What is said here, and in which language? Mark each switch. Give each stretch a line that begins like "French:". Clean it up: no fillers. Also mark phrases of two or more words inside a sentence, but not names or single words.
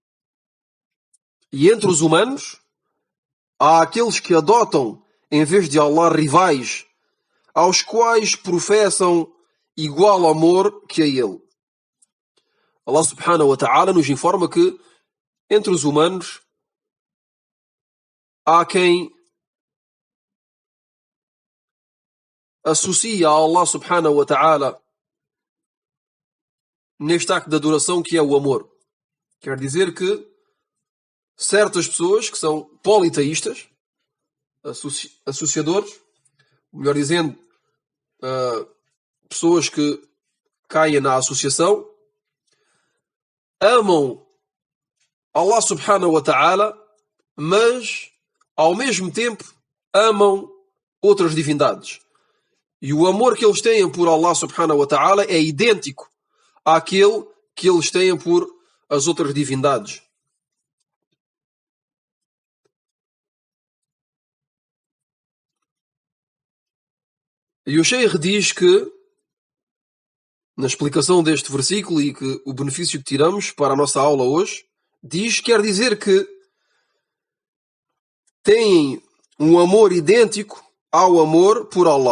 Portuguese: E entre os humanos há aqueles que adotam, em vez de Allah, rivais, aos quais professam igual amor que a Ele.
Arabic: الله سبحانه وتعالى
Portuguese: nos informa que entre os humanos há quem associa a
Arabic: الله سبحانه وتعالى
Portuguese: neste acto de adoração que é o amor. Quer dizer que certas pessoas que são politeístas, associadores, melhor dizendo, pessoas que caem na associação, amam
Arabic: الله سبحانه وتعالى,
Portuguese: mas ao mesmo tempo amam outras divindades. E o amor que eles têm por
Arabic: الله سبحانه وتعالى
Portuguese: é idêntico àquele que eles têm por as outras divindades. E o Sheikh diz que, na explicação deste versículo e que o benefício que tiramos para a nossa aula hoje, quer dizer que têm um amor idêntico ao amor por Allah.